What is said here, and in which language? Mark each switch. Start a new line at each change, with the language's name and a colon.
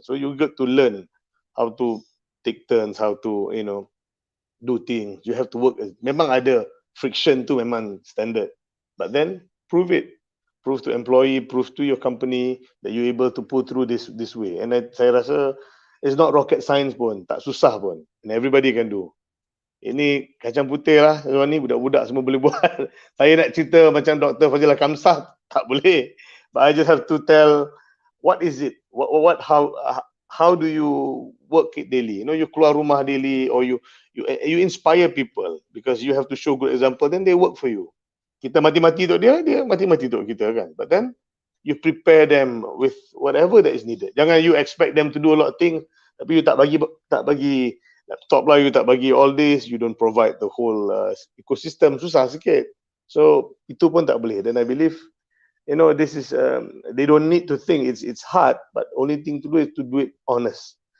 English: So you get to learn how to take turns, how to do things. You have to work.
Malay: Memang ada friction tu, memang standard.
English: But then prove it. Prove to employee, prove to your company that you're able to pull through this way. And
Malay: saya rasa
English: it's not rocket science pun,
Malay: tak susah pun.
English: And everybody can do.
Malay: Ini kacang putih lah, ni budak-budak semua boleh buat. Saya nak cerita macam Dr. Fazilah Kamsah, tak boleh.
English: But I just have to tell, what is it? How do you work it daily? You
Malay: keluar rumah
English: daily, or you inspire people, because you have to show good example, then they work for you.
Malay: Kita mati-mati untuk dia mati-mati untuk kita kan.
English: But then you prepare them with whatever that is needed.
Malay: Jangan
English: you expect them to do a lot of things, tapi you
Malay: tak bagi laptop lah,
English: you tak bagi all this, you don't provide the whole ecosystem,
Malay: susah sikit.
English: So
Malay: itu pun tak boleh.
English: Then I believe, this is they don't need to think it's hard, but only thing to do is to do it honest.